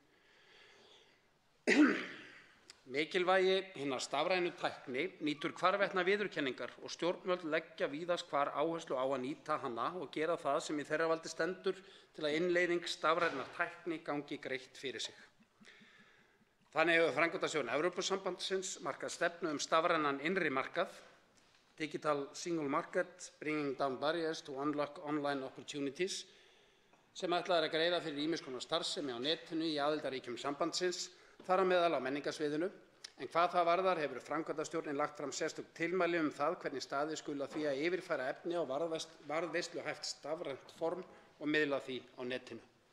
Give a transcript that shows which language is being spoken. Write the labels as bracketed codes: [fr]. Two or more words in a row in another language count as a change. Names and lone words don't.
[is] Mikilvægi hinnar stafrænu tækni nýtur hvarvetna viðurkenningar og stjórnvöld leggja víðast hvar áherslu á að nýta hana og gera það sem í þeirra valdi stendur til að innleiðing stafrænar tækni gangi greitt fyrir sig. Þannig hefur framkvæmdastjórn Evrópusambandsins markað stefnu stafrænan innri markað, [en] Digital Single Market, Bringing Down Barriers to Unlock Online Opportunities, [is] sem ætlað að greiða fyrir ýmiss konar starfsemi á netinu í aðildarríkjum sambandsins, þar á meðal á menningarsviðinu, en hvað það varðar hefur framkvæmdastjórnin lagt fram sérstök tilmæli það hvernig staðið skuli að því að yfirfæra efni á varðveisluhæft stafrænt form og miðla því á netinu.